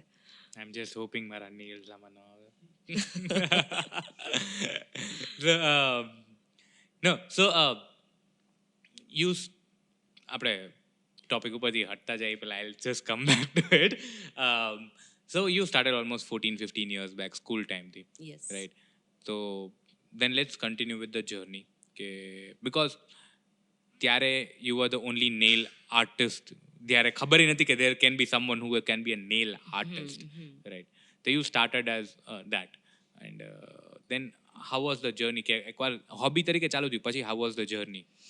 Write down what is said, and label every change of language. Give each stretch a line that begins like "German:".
English: I am just hoping
Gujarati: મારા nails આમાં ન આવે.
English: no so you
Gujarati: આપણે ટોપિક ઉપરથી હટતા જઈએ પેલા
English: I just come back to it. So you started almost 14-15 years back
Gujarati: school ટાઈમથી,
English: Yes. Right? તો then let's continue with the journey, કે because ત્યારે you were the only nail artist,
Gujarati: ત્યારે ખબર નથી કે
English: there can be someone who can be a nail artist, right? So you started as that, and then how was the journey?
Gujarati: કે એકવાર hobby તરીકે ચાલુ થયું, પછી
English: how was the journey?